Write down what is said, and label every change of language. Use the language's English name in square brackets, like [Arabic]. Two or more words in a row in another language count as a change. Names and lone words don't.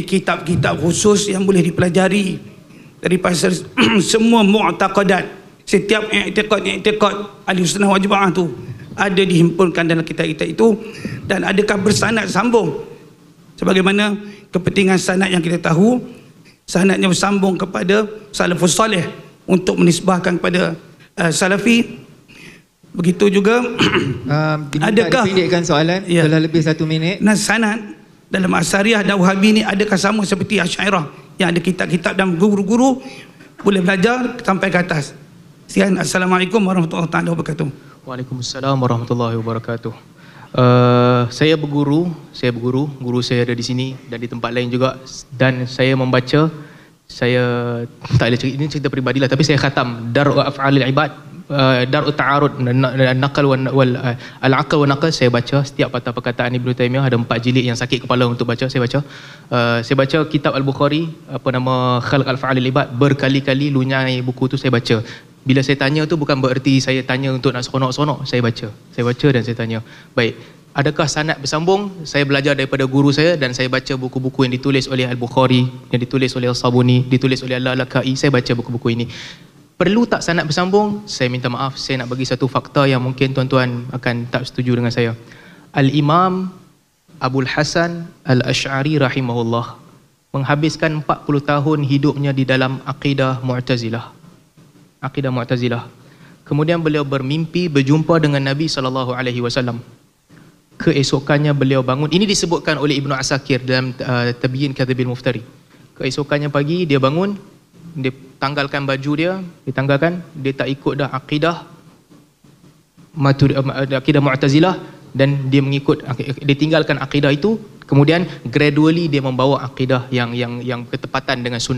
[Malay] kitab-kitab khusus yang boleh dipelajari daripada semua mu'taqadat, setiap i'tiqad [Arabic] أهل السنة والجماعة [Malay] tu ada dihimpunkan dalam kitab-kitab itu, dan adakah bersanad sambung sebagaimana kepentingan sanad yang kita tahu, sanadnya bersambung kepada [Arabic] السلف الصالح [Malay] untuk menisbahkan kepada Salafi. Begitu juga adakah dipendekkan soalan telah lebih 1 minit. Nah, sanad dalam Asy'ariyah dan Wahabi ni adakah sama seperti Asy'ariyah yang ada kitab-kitab dan guru-guru boleh belajar sampai ke atas? Sekian, [Arabic] السلام عليكم ورحمة الله وبركاته. وعليكم السلام ورحمة الله وبركاته. [Malay] Saya berguru, guru saya ada di sini dan di tempat lain juga, dan saya membaca. Saya tak boleh cerita, ini cerita peribadilah, tapi saya khatam Dar'u Af'alil Ibad, Dar'u Ta'arud, Naqal wal Al-Aqal wa Naqal. Saya baca setiap patah perkataan Ibnu Taimiyah, ada 4 jilid yang sakit kepala untuk baca, saya baca. Saya baca kitab Al-Bukhari, apa nama, Khalq Al-Fa'alil Ibad, berkali-kali lunyai buku tu saya baca. Bila saya tanya tu bukan bererti saya tanya untuk nak seronok-seronok, saya baca dan saya tanya. Baik, adakah sanad bersambung? Saya belajar daripada guru saya dan saya baca buku-buku yang ditulis oleh Al-Bukhari, yang ditulis oleh Al-Sabuni, ditulis oleh Al-Lalakai. Saya baca buku-buku ini. Perlu tak sanad bersambung? Saya minta maaf, saya nak bagi satu fakta yang mungkin tuan-tuan akan tak setuju dengan saya. Al-Imam Abul Hasan Al-Asy'ari rahimahullah menghabiskan 40 tahun hidupnya di dalam akidah Mu'tazilah. Kemudian beliau bermimpi berjumpa dengan Nabi SAW. Keesokannya beliau bangun. Ini disebutkan oleh Ibnu Asakir dalam Tabyin Kadhibil Muftari. Keesokannya pagi dia bangun, dia tanggalkan baju dia, dia tak ikut dah akidah Mu'tazilah dan dia tinggalkan akidah itu. Kemudian gradually dia membawa akidah yang ketepatan dengan sunnah.